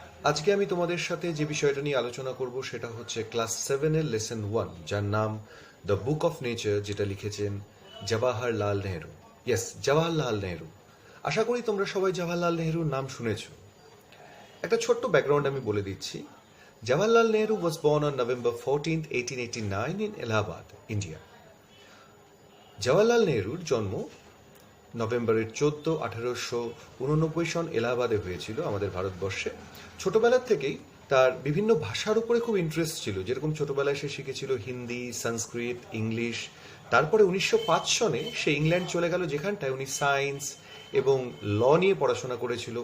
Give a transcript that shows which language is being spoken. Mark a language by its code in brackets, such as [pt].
[bn] আজকে আমি তোমাদের সাথে যে বিষয়টা নিয়ে আলোচনা করব সেটা হচ্ছে ক্লাস 7-এর লেসন 1, যার নাম দ্য বুক অফ নেচার, যেটা লিখেছেন জওয়াহরলাল নেহরু। ইয়েস, জওয়াহরলাল নেহরু। আশা করি তোমরা সবাই জওয়াহরলাল নেহরুর নাম শুনেছ। একটা ছোট্ট ব্যাকগ্রাউন্ড আমি বলে দিচ্ছি। [en] Jawaharlal Nehru was born on November 14th, 1889 in Allahabad, India. [bn] Jawaharlal নেহরুর জন্ম নভেম্বরের 14, 1889 সন এলাহাবাদে হয়েছিল আমাদের ভারতবর্ষে। ছোটবেলার থেকেই তার বিভিন্ন ভাষার উপরে খুব ইন্টারেস্ট ছিল। যেরকম ছোটবেলায় সে শিখেছিল হিন্দি, সংস্কৃত, ইংলিশ। তারপরে 1905 সনে সে ইংল্যান্ড চলে গেল, যেখানটায় উনি সায়েন্স এবং ল নিয়ে পড়াশোনা করেছিল।